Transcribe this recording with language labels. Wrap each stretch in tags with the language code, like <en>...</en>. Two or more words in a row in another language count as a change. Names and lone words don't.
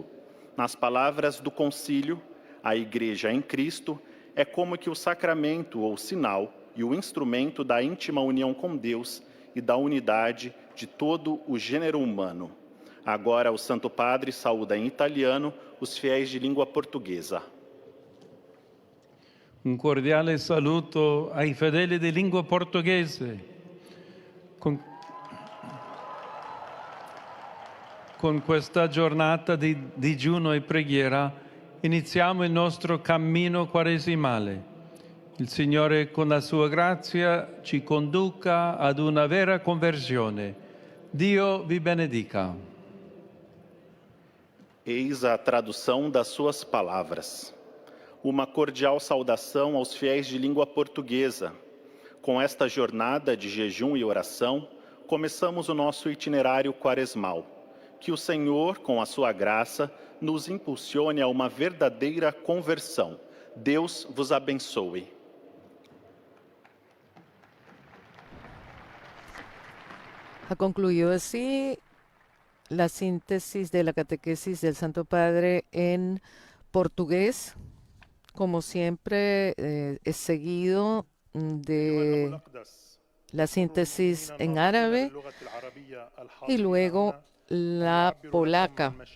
<pt>Nas palavras do concílio, a Igreja em Cristo é como que o sacramento ou sinal e o instrumento da íntima união com Deus e da unidade de todo o gênero humano. Agora o Santo Padre saúda em italiano os fiéis de língua portuguesa.</pt> <it>Un cordiale saluto ai fedeli di lingua portoghese. Con questa giornata di digiuno e preghiera iniziamo il nostro cammino quaresimale. Il Signore con la sua grazia ci conduca ad una vera conversione. Dio vi benedica.</it> <pt>Eis a tradução das suas palavras. Uma cordial saudação aos fiéis de língua portuguesa. Com esta jornada de jejum e oração, começamos o nosso itinerário quaresmal. Que o Senhor, com a sua graça, nos impulsione a uma verdadeira conversão. Deus vos abençoe.</pt> <es>Ha concluido así la síntesis de la catequesis del Santo Padre en portugués. Como siempre, es seguido de la síntesis en árabe y luego la polaca.</es>